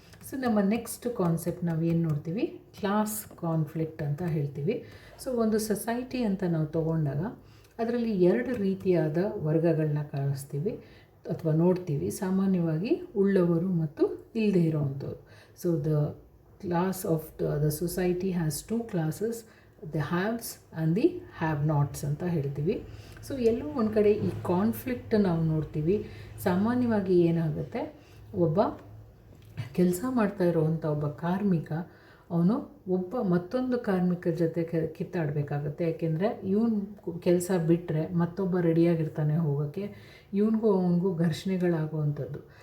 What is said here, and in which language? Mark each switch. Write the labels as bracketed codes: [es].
[kn] So ನಮ್ಮ next concept ನಾವು ಏನು ನೋಡ್ತೀವಿ, ಕ್ಲಾಸ್ ಕಾನ್ಫ್ಲಿಕ್ಟ್ ಅಂತ ಹೇಳ್ತೀವಿ. ಸೊ ಒಂದು ಸೊಸೈಟಿ ಅಂತ ನಾವು ತೊಗೊಂಡಾಗ ಅದರಲ್ಲಿ ಎರಡು ರೀತಿಯಾದ ವರ್ಗಗಳನ್ನ ಕಾಣಿಸ್ತೀವಿ ಅಥವಾ ನೋಡ್ತೀವಿ. ಸಾಮಾನ್ಯವಾಗಿ ಉಳ್ಳವರು ಮತ್ತು ಇಲ್ಲದೆ ಇರೋವಂಥವ್ರು. [en] so the class of the society has two classes, the haves and the have nots [kn] ಅಂತ ಹೇಳ್ತೀವಿ. ಸೊ ಎಲ್ಲೋ ಒಂದು ಕಡೆ ಈ ಕಾನ್ಫ್ಲಿಕ್ಟ್ ನಾವು ನೋಡ್ತೀವಿ. ಸಾಮಾನ್ಯವಾಗಿ ಏನಾಗುತ್ತೆ, ಒಬ್ಬ ಕೆಲಸ ಮಾಡ್ತಾ ಇರೋವಂಥ ಒಬ್ಬ ಕಾರ್ಮಿಕ, ಅವನು ಮತ್ತೊಂದು ಕಾರ್ಮಿಕರ ಜೊತೆ ಕಿತ್ತಾಡಬೇಕಾಗತ್ತೆ. ಯಾಕೆಂದರೆ ಇವನು ಕೆಲಸ ಬಿಟ್ಟರೆ ಮತ್ತೊಬ್ಬ ರೆಡಿಯಾಗಿರ್ತಾನೆ ಹೋಗೋಕ್ಕೆ, ಅವನಿಗೂ ಘರ್ಷಣೆಗಳಾಗುವಂಥದ್ದು.